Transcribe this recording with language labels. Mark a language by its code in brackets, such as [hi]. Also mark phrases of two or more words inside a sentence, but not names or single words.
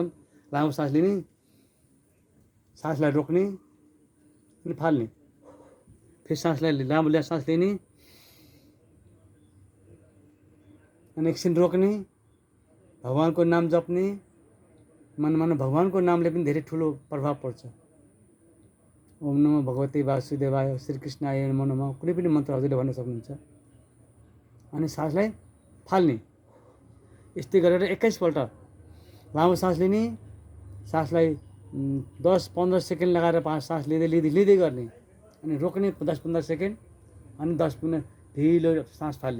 [ne] लामो सास लिने, सासलाई रोक्ने अनि फाल्ने, फेरि सासलाई लामो सास लिने अनि एकछिन रोक्ने, भगवानको नाम जप्ने। मन भगवानको नामले पनि धेरै ठुलो प्रभाव पर्छ। [sa] ओम नमो भगवते वासुदेवाय, श्रीकृष्णाय नमो नमः, [ne] कुनै पनि मन्त्र हजुरले भन्न सक्नुहुन्छ। अनि सासलाई फाल्ने। यस्तै गरेर 21 पल्ट लामो सास लिने, सासलाई 10-15 सेकेन्ड लगाएर सास लिँदै गर्ने, अनि रोक्ने 10-15 सेकेन्ड, अनि 10 मिनट ढिलो सास फाल्ने।